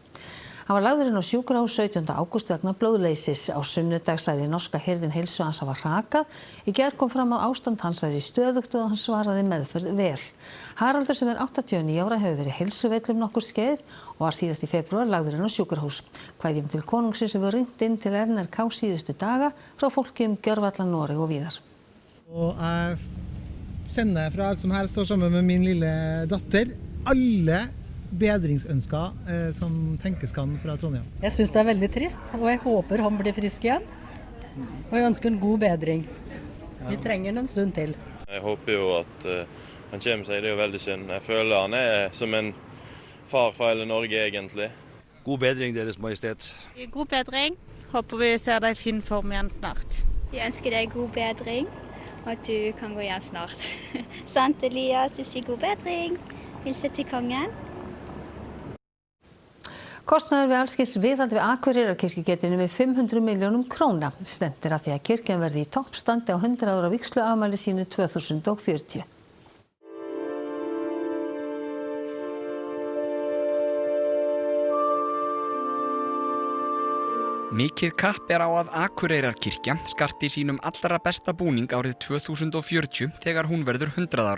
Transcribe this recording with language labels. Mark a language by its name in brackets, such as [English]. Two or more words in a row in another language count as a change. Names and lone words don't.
[Icelandic] Hann var lagður inn á sjúkrahús 17. ágúst vegna blóðleysis. Á sunnudag sagði norska hirðin heilsu hans hafa hrakað. Í gær kom fram að ástand hans væri stöðugt og hann svaraði meðferð vel. Haraldur sem 89 ára hefur verið heilsuveill nokkur skeið og var síðast í febrúar lagður inn á sjúkrahús. Kvæðjum til konungsins hefur ringt inn til NRK síðustu daga frá fólki gjörvallan Noreg og víðar. [Norwegian] Sender fra alt som helst står sammen med min lille datter. Alle bedringsønsker som tenkes kan fra Trondheim. Jeg synes det veldig trist, og jeg håper han blir frisk igjen. Og jeg ønsker en god bedring. Vi trenger en stund til. Jeg håper jo at han kommer seg, det er jo veldig synd. Jeg føler han som en far for hele Norge egentlig. God bedring, Deres Majestet. God bedring. Håper vi ser deg i fin form igjen snart. Jeg ønsker deg god bedring, og at du kan gå hjem snart. Sant, Elias, du sier god bedring. Hilse til kongen. [Icelandic] Kostnaður við allskis viðhald við Akureyrarkirkju geti numið 500 milljónum króna. Stefnt að því að kirkjan verði í toppstandi á 100 ára vígsluafmæli sínu 2040. Mikið kapp á að Akureyrarkirkja skarti sínum allra besta búning árið 2040 þegar hún verður 100 ára.